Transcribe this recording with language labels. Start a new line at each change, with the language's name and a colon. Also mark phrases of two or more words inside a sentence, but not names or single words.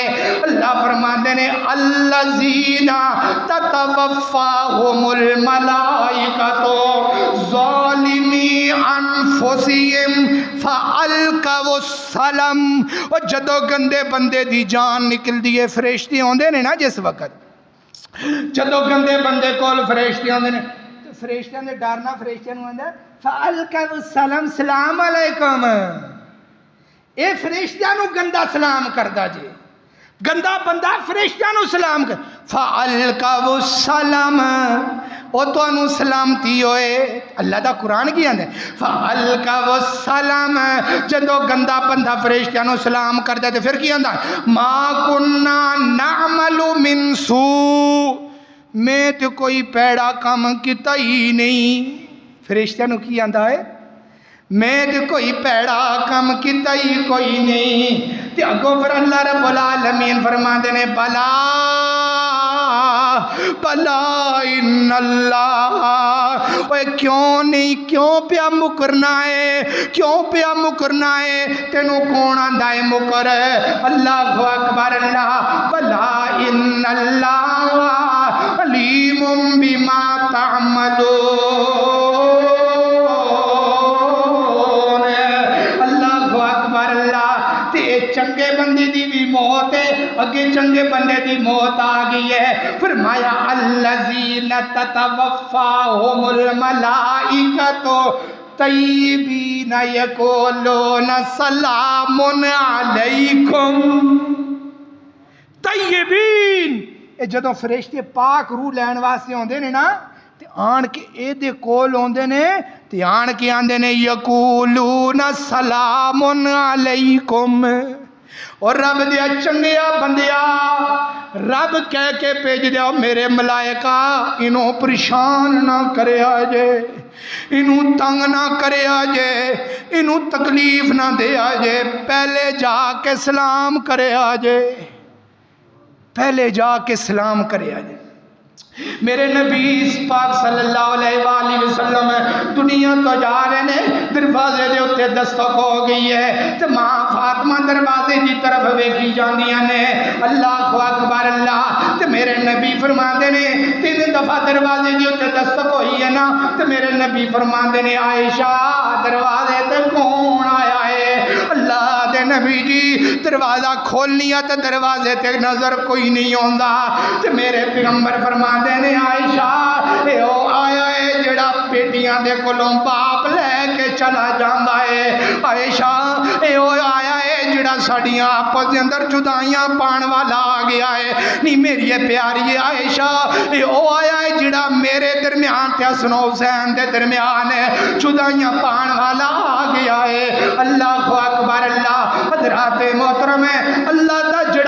Punjabi: اللہ فرماندے نے
Arabic: الذین تتوفاہم الملائکۃ ظالمی انفسہم فالقوا السلام۔
Punjabi: اور جدو گندے بندے دی جان نکل دیے، فرشتے ہوندے نے نا جس وقت، جدو گندے بندے کول فرشتے ہوندے نے، فرشتیاں دے ڈرنا، فرشتیاں نوں آندا
Arabic: فالقوا السلام، سلام علیکم،
Punjabi: اے فرشتیاں نوں گندا سلام کردا جے، گندا بندہ فرشتیاں نوں سلام کر،
Arabic: فالقوا السلام،
Punjabi: او تانوں سلامتی ہوئے۔ اللہ دا قرآن کی آندا ہے
Arabic: فالقوا السلام،
Punjabi: جدو گندا بندہ فرشتیاں نوں سلام کردا تے پھر کی آندا
Arabic: ما کننا نعمل من سوء،
Punjabi: میں تو کوئی پیڑا کام کیتا ہی نہیں۔ فرشتیاں نوں کی آندا ہے میں تو کوئی پیڑا کام کیتا ہی کوئی نہیں۔ تے اگوں پھر اللہ رب العالمین فرماندے نے
Arabic: بلا بلا ان اللہ،
Punjabi: اوے کیوں نہیں، کیوں پیا مکرنا ہے، کیوں پیا مکرنا ہے، تینوں کون آندا ہے مکر؟
Arabic: اللہ اکبر اللہ، بلا ان اللہ علیم بما تعملون۔ اللہ اکبر اللہ،
Punjabi: تے چنگے بندے دی بھی موت ہے، اگے چنگے بندے دی موت آ گئی ہے، فرمایا
Arabic: الذین تتوفاہم الملائکۃ طیبین یقولون سلام علیکم۔
Punjabi: طیبین، اے جدوں فرشتے پاک روح لین واسطے ہوندے نے نا تے آن کے اے دے کول ہوندے نے تے آن کے آندے نے
Arabic: یقولون سلام علیکم۔
Punjabi: اور رب دیا چنگیا بندیا، رب کہہ کے بھیج دیا میرے ملائکہ انہوں پریشان نہ کرے آجے، انہوں تنگ نہ کرے آجے، انہوں تکلیف نہ دے آجے، پہلے جا کے سلام کرے آجے، پہلے جا کے سلام کرے آجے۔ میرے نبی پاک
Arabic: صلی اللہ علیہ وآلہ وسلم
Punjabi: دنیا تو جا رہے نے، دروازے دے اتے دستک ہو گئی ہے تو ماں فاطمہ دروازے دی طرف ویکھی جاندیاں نے۔
Arabic: اللہ اکبر اللہ،
Punjabi: تو میرے نبی فرماندے نے 3 دفعہ دروازے دی اتے دستک ہوئی ہے نا، تو میرے نبی فرماندے نے عائشہ دروازے تے کون آیا ہے؟ اللہ دے نبی جی دروازہ کھولنی ہے تے دروازے تے نظر کوئی نہیں آندا تے میرے پیغمبر فرماندے نے عائشہ اے او آیا ہے جڑا بیٹیاں دے کولوں باپ لے کے چلا جاندا ہے عائشہ اے او آیا ہے جڑا ساڈیاں آپس دے اندر جدائیاں پان والا آ گیا ہے نہیں میری پیاری عائشہ اے او آیا ہے جڑا میرے درمیان تے حسن و حسین دے درمیان جدائیاں پان والا آ گیا ہے
Arabic: اللہ اکبر اللہ
Punjabi: حضرات محترم ہے اللہ دا جڑا